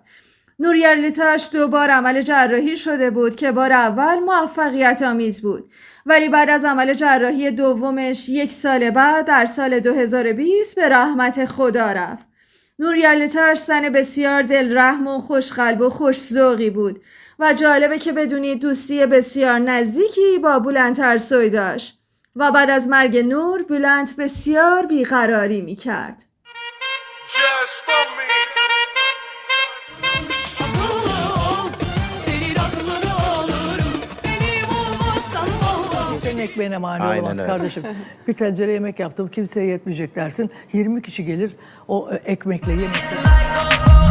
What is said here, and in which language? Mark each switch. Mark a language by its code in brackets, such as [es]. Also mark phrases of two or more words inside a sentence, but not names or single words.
[fa] نور یرلتاش 2 بار عمل جراحی شده بود که بار اول موفقیت آمیز بود، ولی بعد از عمل جراحی دومش 1 سال بعد در سال 2020 به رحمت خدا رفت. نور یرلتاش زن بسیار دلرحم و خوشقلب و خوش‌ذوقی بود و جالبه که بدونید دوستی بسیار نزدیکی با بولند ترسوی داشت و بعد از مرگ نور بولند بسیار بیقراری میکرد. [tr] Senin ekmeğine mani Aynen olamaz öyle. kardeşim. Bir tencere yemek yaptım, kimseye yetmeyecek dersin. 20 kişi gelir o ekmekle yemekle.